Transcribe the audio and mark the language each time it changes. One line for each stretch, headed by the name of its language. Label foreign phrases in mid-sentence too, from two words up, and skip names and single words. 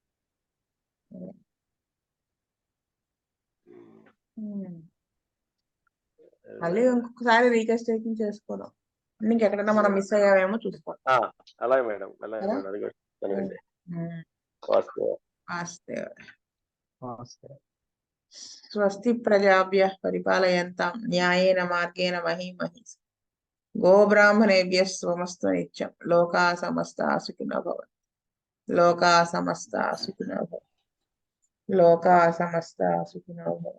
Telugu: మళ్ళీ ఇంకొకసారి రీకన్స్ట్రక్షన్ చేసుకోవడం, ఇంకెక్కడన్నా మనం మిస్ అయ్యావేమో చూసుకోవాలి. అలాగే మేడం, అలాగే మేడం, అది కూడా చెప్తానండి.
Sanskrit: స్వస్తి ప్రజాభ్యః పరిపాలయంతాం న్యాయేన మార్గేణ మహీమహీషాః. గోబ్రాహ్మణేభ్యः స్వమస్తు నిత్యం. లోకా సమస్తా సుఖినో భవంతు. లోకా సమస్తా సుఖినో భవంతు. లోకా సమస్తా సుఖినో భవంతు.